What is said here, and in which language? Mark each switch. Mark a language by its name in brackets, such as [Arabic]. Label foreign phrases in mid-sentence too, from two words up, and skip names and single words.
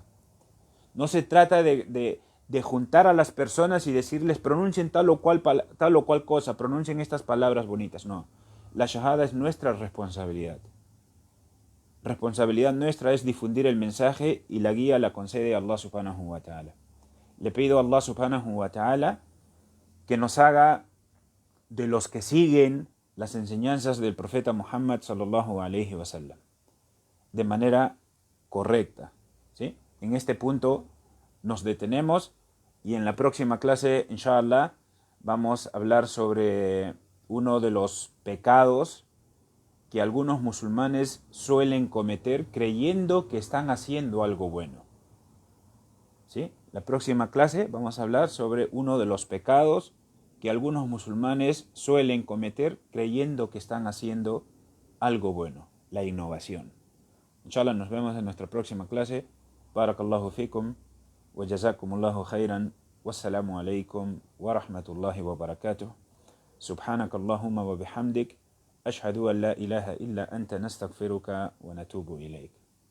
[Spanish] No se trata de juntar a las personas y decirles pronuncien tal o cual cosa, pronuncien estas palabras bonitas. No, la shahada es nuestra responsabilidad. Responsabilidad nuestra es difundir el mensaje, y la guía la concede [Arabic] الله سبحانه وتعالى. [Spanish] Le pido a [Arabic] الله سبحانه وتعالى [Spanish] que nos haga de los que siguen las enseñanzas del profeta Muhammad [Arabic] صلى الله عليه وسلم [Spanish] de manera correcta. ¿Sí? En este punto nos detenemos, y en la próxima clase, inshallah, vamos a hablar sobre uno de los pecados que algunos musulmanes suelen cometer creyendo que están haciendo algo bueno. ¿Sí? La próxima clase vamos a hablar sobre uno de los pecados que algunos musulmanes suelen cometer creyendo que están haciendo algo bueno, la innovación. Inshallah, nos vemos en nuestra próxima clase. [Arabic] بارك الله فيكم وجزاكم الله خيرا. والسلام عليكم ورحمة الله وبركاته. سبحانك اللهم وبحمدك. أشهد أن لا إله إلا أنت نستغفرك ونتوب إليك.